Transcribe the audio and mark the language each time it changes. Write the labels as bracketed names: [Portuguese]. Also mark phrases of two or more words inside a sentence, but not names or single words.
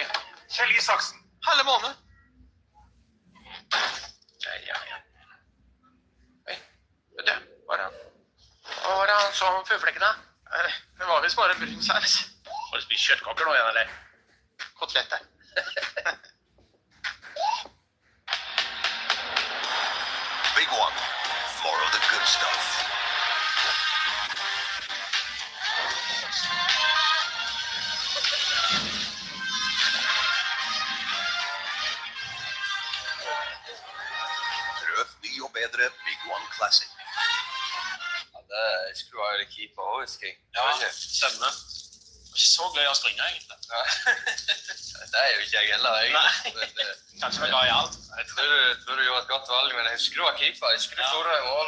[Norwegian] Kjell i saksen. Halve måned. Ja. Hei, vet du, hva var det han sa om føflekken da? Det var visst bare brun saus. Har du spist kjøttkaker nå igjen, eller? Koteletter. [English] Big one. More of the good stuff. [Norwegian] Prøv ny og bedre Big One Classic. Ja, det skulle være litt keeper også, husker jeg. Ja, stemmer. Det var ikke så gøy å springe, egentlig. Ja. Det er jo ikke jeg heller, egentlig. Nei, kanskje var glad i alt. Jeg tror du gjorde et godt valg, men jeg husker du var keeper. Jeg husker du så deg i mål.